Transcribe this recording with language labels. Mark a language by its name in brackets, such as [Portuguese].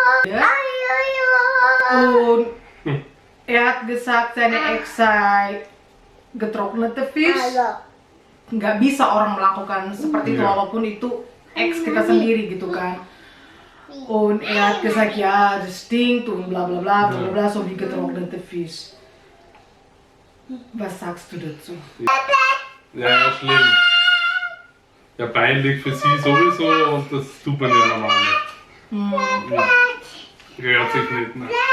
[German] Und er hat gesagt, seine Ex sei getrocknete Fisch. [Indonesian] Nggak bisa orang melakukan seperti itu Iya. walaupun itu ex kita sendiri gitu kan. [German] Und er hat gesagt, ja, das stinkt und bla bla bla bla bla, so wie getrocknete Fisch. Was sagst du dazu? Ja, schlimm. Ja, peinlich für sie sowieso und das tut man ja normal nicht. Ja. Gehört sich nicht, ne?